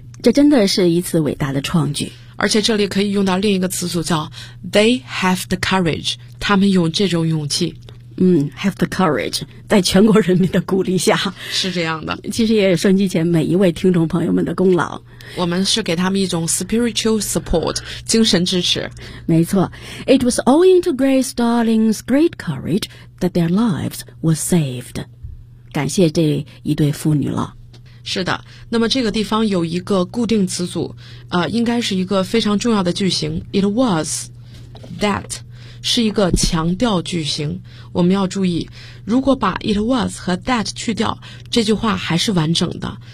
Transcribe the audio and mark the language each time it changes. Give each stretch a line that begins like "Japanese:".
Chinese: 这真的是一次伟大的创举，而且这里可以用到另一个词组叫
English: They have the courage，
Chinese: 他们有这种勇气。
English: Have the courage，
Chinese: 在全国人民的鼓励下，是这样的。其实也有收音机前每一位听众朋友们的功劳，我们是给他们一种
English: spiritual support，
Chinese: 精神支持。没错，
English: It was owing to Grace Darling's great courage that their lives were saved。
Chinese: 感谢这一对妇女了。是的，那么这个地方有一个固定词组，应该是一个非常重要的句型。
English: It was that
Chinese: 是一个强调句型。我们要注意，如果把 it was 和 that 去掉，这句话还是完整的。